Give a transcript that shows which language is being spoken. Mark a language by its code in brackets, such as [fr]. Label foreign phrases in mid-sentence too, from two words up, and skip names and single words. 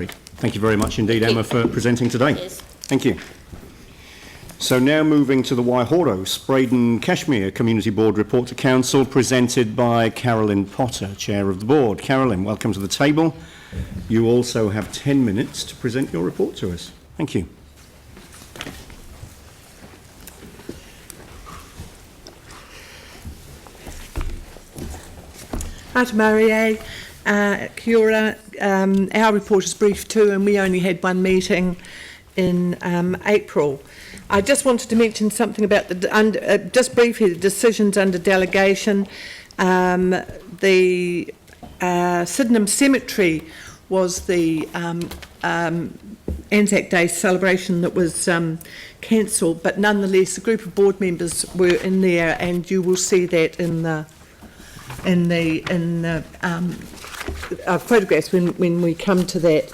[en] Thank you very much indeed, Emma, for presenting today. Cheers. Thank you. So now moving to the Waihoro Spraden Cashmere Community Board report to Council, presented by Carolyn Potter, Chair of the Board. Carolyn, welcome to the table. You also have 10 minutes to present your report to us. Thank you. [mi] Ata Marie, kia ora. [en] Our report is brief too, and we only had one meeting in April. I just wanted to mention something about just briefly, the decisions under delegation. The Sydenham Cemetery was the Anzac Day celebration that was cancelled, but nonetheless a group of board members were in there, and you will see that in the photographs when we come to that.